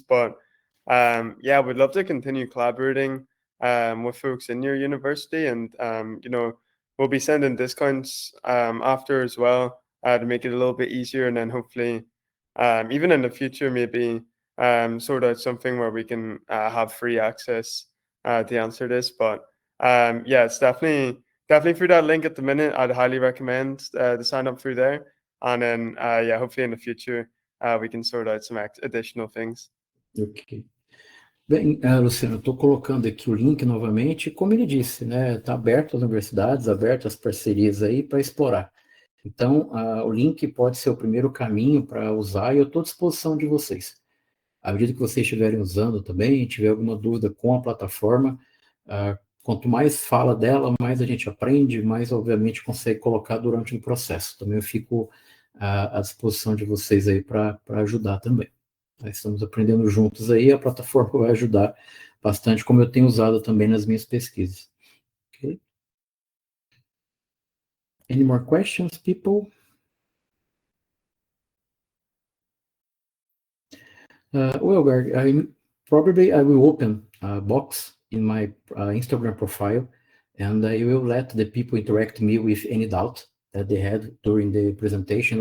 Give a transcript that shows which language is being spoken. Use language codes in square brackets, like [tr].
[en] But yeah, we'd love to continue collaborating with folks in your university, and you know, we'll be sending discounts after as well to make it a little bit easier, and then hopefully even in the future maybe sort out something where we can have free access to answer this. But yeah, it's definitely through that link at the minute. I'd highly recommend to sign up through there, and then yeah, hopefully in the future we can sort out some additional things. Ok. [pt] Bem, Luciano, estou colocando aqui o link novamente, como ele disse, né? Está aberto às universidades, aberto às parcerias aí para explorar. Então, o link pode ser o primeiro caminho para usar e eu estou à disposição de vocês. À medida que vocês estiverem usando também, tiver alguma dúvida com a plataforma, quanto mais fala dela, mais a gente aprende, mais, obviamente, consegue colocar durante o processo. Também eu fico à disposição de vocês aí para ajudar também. Nós estamos aprendendo juntos aí, a plataforma vai ajudar bastante, como eu tenho usado também nas minhas pesquisas. [en] Okay. Any more questions, people? Well, probably I will open a box in my Instagram profile, and I will let the people interact me with any doubt that they had during the presentation.